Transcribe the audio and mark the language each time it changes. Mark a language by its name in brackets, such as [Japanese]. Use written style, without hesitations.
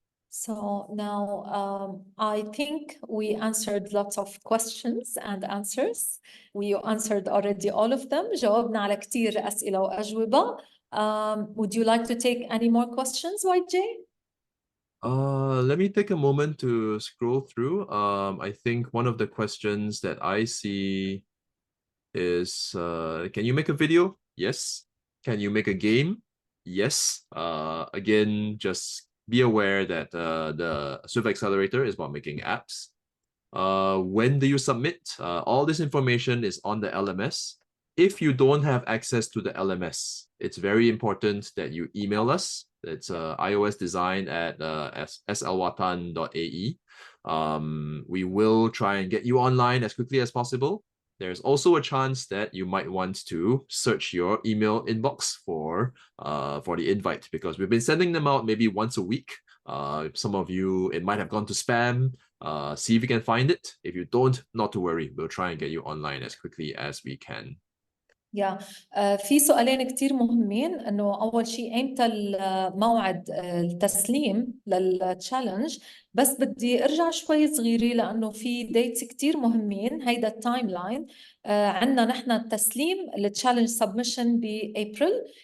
[English] So now I think we answered lots of questions and answers. We answered already all of them. [Arabic] جاوبنا على كتير أسئلة وأجوبة. [English] Would you like to take any more questions, YJ? Let me take a moment to scroll through. I think one of the questions that I see is, can you make a video? Yes. Can you make a game? Yes. Again, just be aware that the Swift Accelerator is about making apps. When do you submit? All this information is on the LMS. If you don't have access to the LMS, it's very important that you email us. It's iosdesign@slwatan.ae. We will try and get you online as quickly as possible. There's also a chance that you might want to search your email inbox for the invite because we've been sending them out maybe once a week. Some of you, it might have gone to spam. See if you can find it. If you don't, not to worry. We'll try and get you online as quickly as we can. [Arabic] في سؤالين كتير مهمين، انه اول شيء ايمتى موعد التسليم للتشالنج. بس بدي ارجع شوي صغيرة لانه في ديتس كتير مهمين. هيدا التايم لاين عندنا نحن التسليم التشالنج سبمشن بابريل.